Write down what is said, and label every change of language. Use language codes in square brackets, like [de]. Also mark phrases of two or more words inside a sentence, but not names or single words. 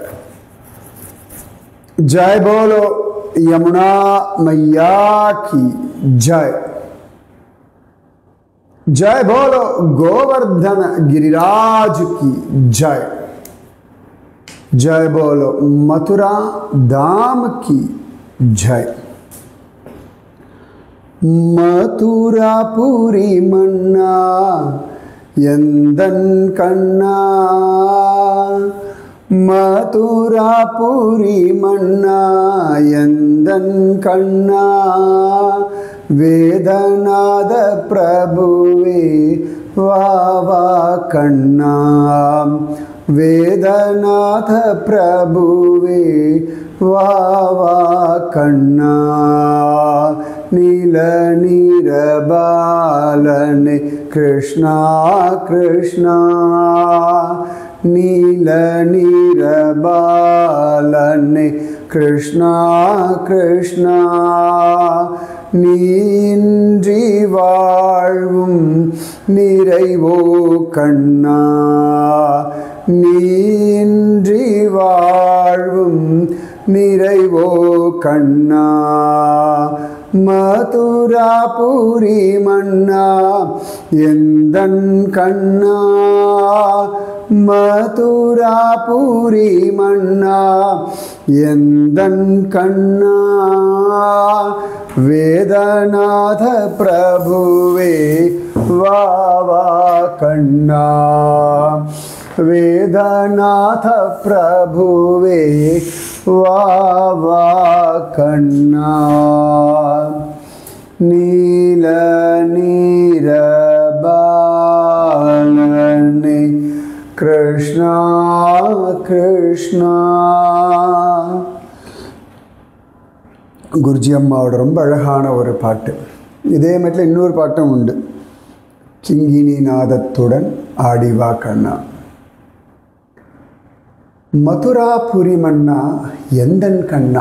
[hi] जय बोलो यमुना मैया की जय। जय बोलो गोवर्धन गिरिराज की जय। जय बोलो मथुरा धाम की जय। [ta] மதுராபுரி மன்னா எந்தன் கண்ணா। மதுராபுரி மன்னா எந்தன் கண்ணா। வேதநாத பிரபுவே வாவா கண்ணா। வேதநாத பிரபுவே வாவா கண்ணா। நீல நீரபாலனே கிருஷ்ணா கிருஷ்ணா। நீல நீரபாலனே கிருஷ்ணா கிருஷ்ணா। நீன்றி வாழ்வும் நிறைவோ கண்ணா. நீன்றி வாழ்வும் நிறைவோ கண்ணா. மதுராபுரி மன்னா எந்தன் கண்ணா. மதுராபுரி மன்னா எந்தன் கண்ணா. வேதநாத பிரபுவே வாவா கண்ணா। வேதநாத பிரபுவே வாவா கண்ணா। நீல நீரபாலனே கிருஷ்ணா கிருஷ்ணா। குருஜி அம்மாவோட ரொம்ப அழகான ஒரு பாட்டு. இதே மாதிரி இன்னொரு பாட்டும் உண்டு. கிங்கினி நாதத்துடன் ஆடிவா கண்ணா. மதுராபுரி மன்னா எந்தன் கண்ணா.